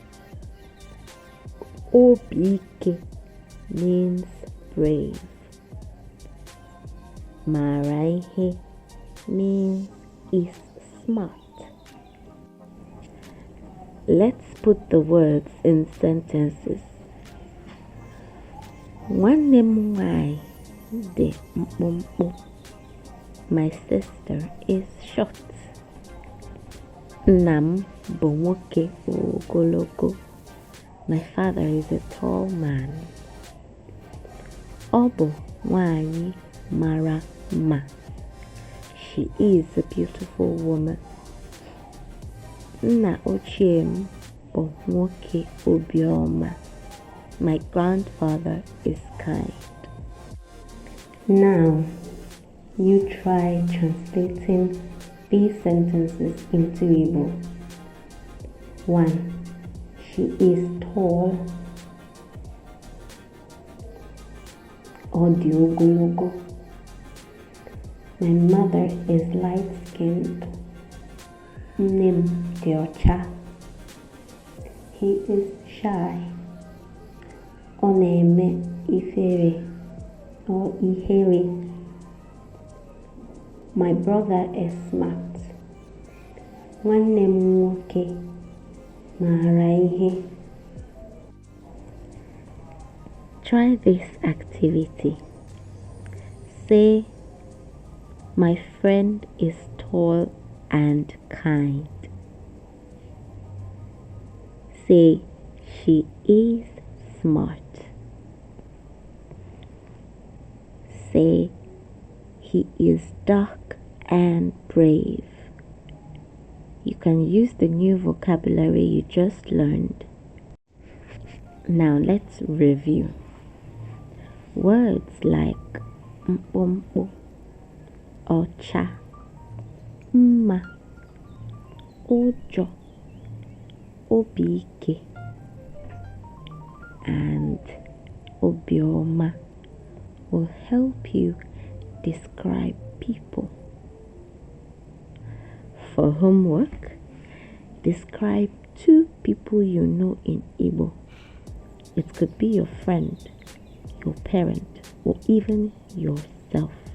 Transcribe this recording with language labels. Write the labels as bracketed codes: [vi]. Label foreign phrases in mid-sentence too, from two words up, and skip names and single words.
[en] Obike means brave. Maraihe means is smart. Let's put the words in sentences. [ig] Nwanne nwanyị dị mkpụmkpụ. [en] My sister is short. [ig] Nna m bụ nwoke ogologo. [en] My father is a tall man. [ig] Ọ bụ nwanyị mara mma. [en] She is a beautiful woman. [ig] Nna ochie m bụ nwoke obiọma. [en] My grandfather is kind. Now, you try translating these sentences into Igbo. 1. She is tall. [ig] Ọ dị ogologo. [en] My mother is light-skinned. [ig] Nne m dị ọcha. [en] He is shy. [ig] Ọ na-eme ifere or ihere. [en] My brother is smart. [ig] Nwanne m nwoke maara ihe. [en] Try this activity. Say, my friend is tall and kind. Say, she is smart. Say, he is dark and brave. You can use the new vocabulary you just learned. Now let's review. Words like mkpụmkpụ, ọcha, mma, ụjọ, obike, and obiọma will help you describe people. For homework, describe 2 people you know in Igbo. It could be your friend, your parent, or even yourself.